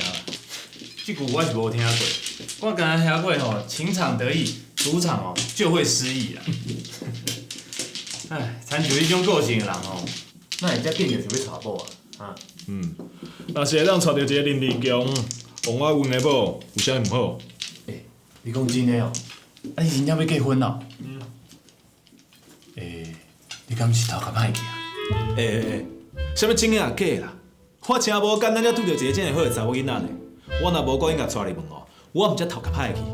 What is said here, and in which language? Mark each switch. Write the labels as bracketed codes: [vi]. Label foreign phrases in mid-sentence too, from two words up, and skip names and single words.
[nan] 这句我是无听过，我敢若听过吼，情场得意，赌场哦就会失意啦。哎，参像你种个性的人哦，那会才变着想要娶某啊？啊，若是会当娶到一个能力强、王我运的某，有啥毋好？你讲真的哦？啊，你真正要结婚哦？你敢是头壳歹去啊？啥物真的啊假的啦？我请无简单才拄到一个这么好的查某囡仔呢。我若无故意甲带入门哦，我毋则头壳歹去。